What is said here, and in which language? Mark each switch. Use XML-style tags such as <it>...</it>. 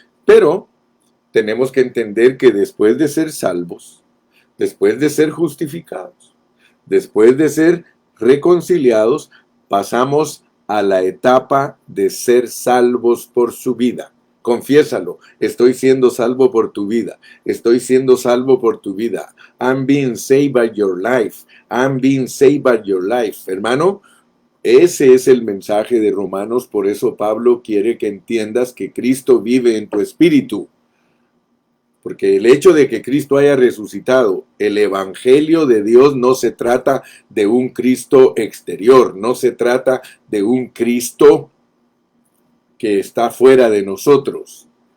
<es>Pero tenemos que entender que después de ser salvos, después de ser justificados, después de ser reconciliados, pasamos a la etapa de ser salvos por su vida. Confiésalo, estoy siendo salvo por tu vida, estoy siendo salvo por tu vida.</es> <en>I'm being saved by your life, I'm being saved by your life.</en> <es>Hermano, ese es el mensaje de Romanos, por eso Pablo quiere que entiendas que Cristo vive en tu espíritu. Porque el hecho de que Cristo haya resucitado, el Evangelio de Dios no se trata de un Cristo exterior, no se trata de un Cristo que está fuera de nosotros.</es>